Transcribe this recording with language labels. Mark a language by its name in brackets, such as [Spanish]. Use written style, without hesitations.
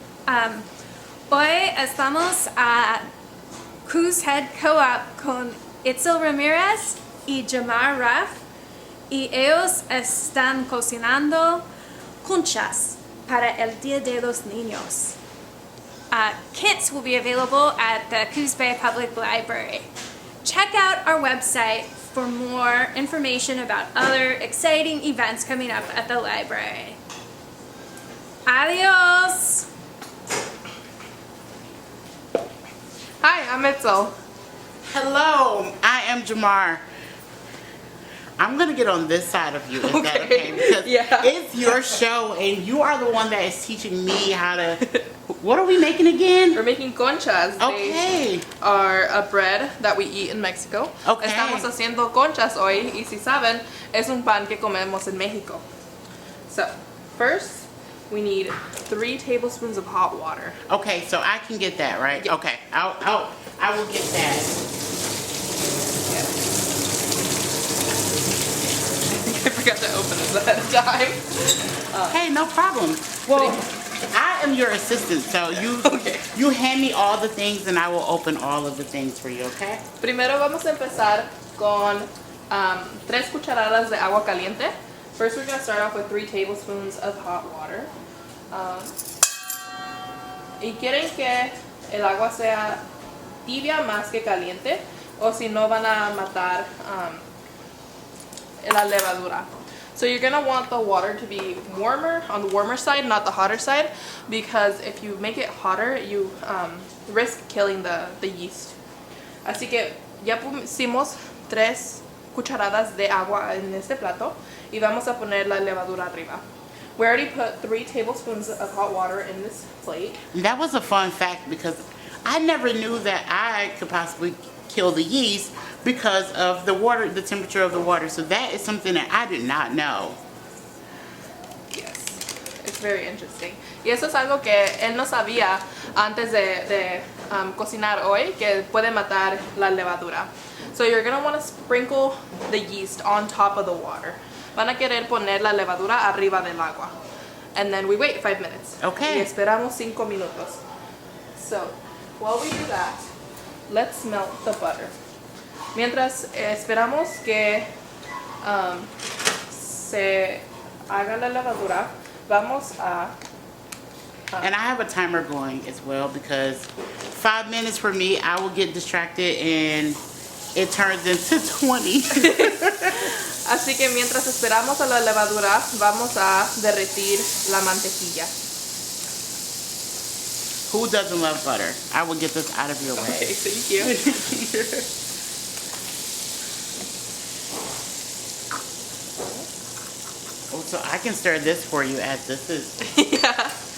[Spanish] Hoy estamos a Coos Head Co-op con Itzel Ramirez y Jamar Ruff, y ellos están cocinando conchas para el Día de los Niños. [English] Kits will be available at the Coos Bay Public Library. Check out our website for more information about other exciting events coming up at the library. [Spanish] Adios! [English] Hi, I'm Itzel. Hello, I am Jamar. I'm gonna get on this side of you, is that okay? Because it's your show and you are the one that is teaching me how to... What are we making again? We're making conchas. Okay. They are a bread that we eat in Mexico. Okay. [Spanish] Estamos haciendo conchas hoy, y si saben, es un pan que comemos en Mexico. [English] So, first, we need 3 tablespoons of hot water. Okay, so I can get that, right? Yeah. Okay, I will get that. I forgot to open this ahead of time. Hey, no problem. Well, I am your assistant, so you hand me all the things and I will open all of the things for you, okay? [Spanish] Primero vamos a empezar con 3 cucharadas de agua caliente. [English] First, we're going to start off with 3 tablespoons of hot water. [Spanish] Y quieren que el agua sea tibia más que caliente, o si no van a matar la levadura. [English] So you're going to want the water to be warmer, on the warmer side, not the hotter side, because if you make it hotter, you risk killing the yeast. [Spanish] Así que ya pusimos 3 cucharadas de agua en este plato y vamos a poner la levadura arriba. [English] We already put 3 tablespoons of hot water in this plate. That was a fun fact because I never knew that I could possibly kill the yeast because of the water, the temperature of the water. So that is something that I did not know. Yes, it's very interesting. [Spanish] Y eso es algo que él no sabía antes de cocinar hoy, que puede matar la levadura. [English] So you're going to want to sprinkle the yeast on top of the water. [Spanish] Van a querer poner la levadura arriba del agua. [English] And then we wait 5 minutes. Okay. [Spanish] Y esperamos 5 minutos. [English] So while we do that, let's melt the butter. [Spanish] Mientras esperamos que se haga la levadura, vamos a... [English] And I have a timer going as well because 5 minutes for me, I will get distracted and it turns into 20. [Spanish] Así que mientras esperamos a la levadura, vamos a derretir la mantequilla. [English] Who doesn't love butter? I will get this out of your way. Okay, thank you. Oh, so I can stir this for you as this is. Yeah.